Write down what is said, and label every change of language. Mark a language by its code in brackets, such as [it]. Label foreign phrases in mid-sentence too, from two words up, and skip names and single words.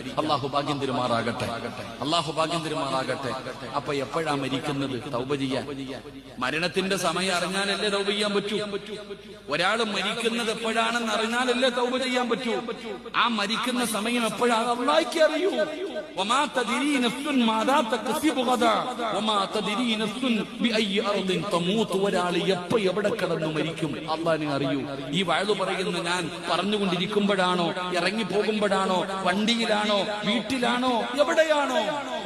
[ml] അള്ളാഹു ഭാഗ്യം തരുമാറാകട്ടെ, അള്ളാഹു ഭാഗ്യം തരുമാറാകട്ടെ. അപ്പൊ എപ്പോഴാ മരിക്കുന്നത്? തൗബ ചെയ്യാൻ മരണത്തിന്റെ സമയം അറിഞ്ഞാലല്ലേ തൗബ ചെയ്യാൻ പറ്റൂ. ഒരാൾ മരിക്കുന്നത് എപ്പോഴാണെന്ന് അറിഞ്ഞാലല്ലേ തൗബ ചെയ്യാൻ പറ്റൂ. ആ മരിക്കുന്ന സമയം എപ്പോഴാണ് അള്ളാഹ്ക്കേ അറിയൂ. [ar] وما تدري نفس ماذا تكسب غدا وما تدري نفس بأي أرض تموت. [ml] ഒരാൾ എപ്പോ എവിടെ കിടന്നു മരിക്കും അള്ളാഹിനെ അറിയൂ. ഈ വഅദ് പറയുന്ന ഞാൻ പറഞ്ഞുകൊണ്ടിരിക്കുമ്പോഴാണോ, ഇറങ്ങി പോകുമ്പോഴാണോ, വണ്ടിയിലാണോ, വീട്ടിലാണോ, എവിടെയാണോ?